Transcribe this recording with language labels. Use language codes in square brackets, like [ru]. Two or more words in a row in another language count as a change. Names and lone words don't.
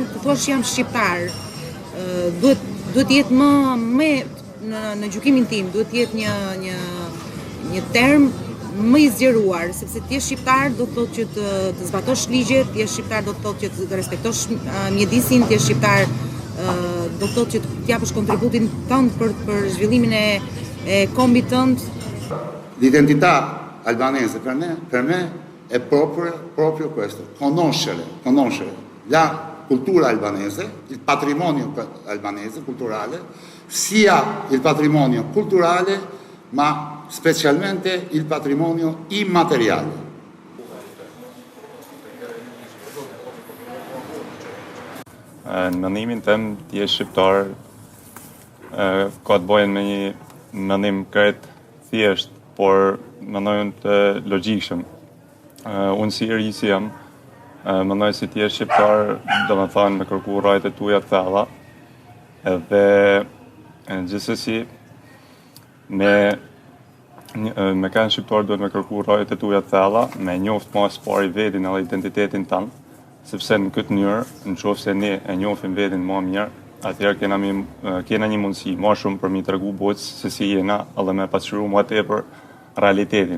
[sq] të thuash jam shqiptar, duhet jetë më në gjykimin tim, duhet jetë një term më i zgjeruar, sepse ti je shqiptar do të thotë që të zbatosh ligjet, ti je shqiptar do të thotë që të respektosh mjedisin, ti je shqiptar do të thotë që të japësh kontributin tënd për zhvillimin e kombit tënd. [it] L'identità albanese per me è proprio questo, conoscere la cultura albanese, il patrimonio albanese culturale, sia il patrimonio culturale ma specialmente il patrimonio immateriale. [sq] Në mendimin tim, ti je shqiptar, ka të bëjnë me një mendim krejt thjesht, por mendojnë të logjikshëm. Unë si ri si jam, mendoj si ti je shqiptar, do me thënë me kërku rajt e tuja të thella, edhe gjithsesi me kanë shqiptar duhet me kërku rajt e tuja të thella, me njoft mas pari vetin edhe identitetin tanë, sepse në këtë mënyrë, në qoftë se ne e njohim veten më mirë, atëherë kena një mundësi më shumë për mi tregu botës se si jena, edhe me pasqyru më tepër realitetin.